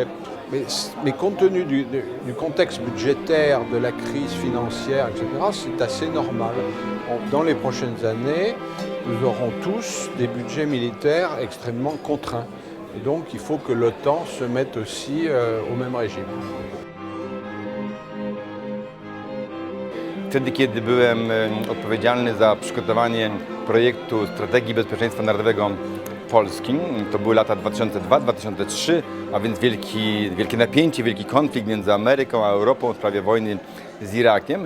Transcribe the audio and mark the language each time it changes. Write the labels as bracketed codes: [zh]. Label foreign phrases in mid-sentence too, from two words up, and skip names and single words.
[fr] Mais compte tenu du contexte budgétaire, de la crise financière, etc., c'est assez normal. Dans les prochaines années, nous aurons tous des budgets militaires extrêmement contraints. Et donc il faut que l'OTAN se mette aussi au même régime. [pl] Wtedy, kiedy byłem odpowiedzialny za przygotowanie projektu Strategii Bezpieczeństwa Narodowego Polski, to były lata 2002-2003, a więc wielkie napięcie, wielki konflikt między Ameryką a Europą w sprawie wojny z Irakiem.